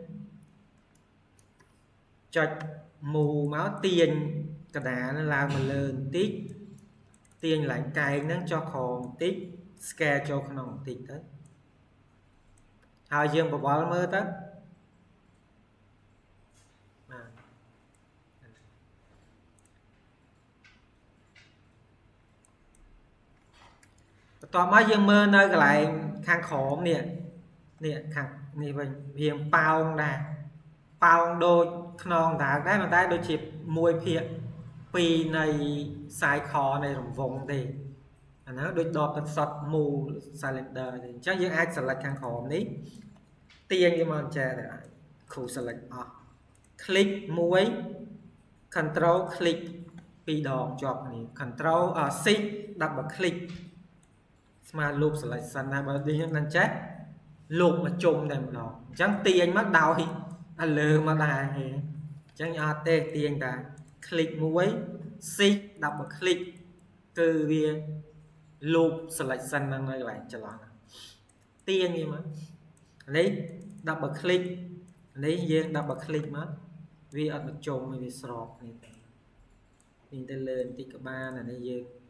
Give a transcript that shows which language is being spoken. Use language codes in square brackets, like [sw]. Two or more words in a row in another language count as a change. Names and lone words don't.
[km] ចុច move មកទាញកណ្ដាលឡើងមកលើបន្តិចទាញឡើងកែងហ្នឹងចុះក្រោមបន្តិច scale ចូលក្នុងបន្តិចទៅហើយយើងបវល់មើលទៅបាទបន្ទាប់មកយើងមើលនៅកន្លែង ខាងក្រោមនេះខាងនេះវិញវាប៉ោងដែរប៉ោងដូចខ្នងដាវដែរប៉ុន្តែដូចជា1ភាគ2នៃខ្សែខនៃរង្វង់ទេអាហ្នឹងដូចដបទឹកសុទ្ធ [en] move cylinder [km] ទេអញ្ចឹងយើងអាច select ខាងក្រោ មនេះទាញវាមកចែទៅគ្រូ select អស់ [en] click 1 control click 2 [km] ដងជាប់គ្នា [en] control shift double [km] click ស្មើ [en] loop selection [km] ដែរបើយើងនឹងចេះ loop មកជុំតែម្ដងអញ្ចឹងទាញមកដោយឲ្យលើមកដែរអញ្ចឹងអត់ទេទាញតែ [en] click 1 shift double click [km] គឺវា [en] loop selection [km] ហ្នឹងនៅកន្លែងចន្លោះទាញវាមកនេះ [en] double click [km] នេះយើង [en] double click [km] មកវាអត់មកជុំវាស្របគ្នាទេពីទៅលើបន្តិចក៏បានអានេះយើង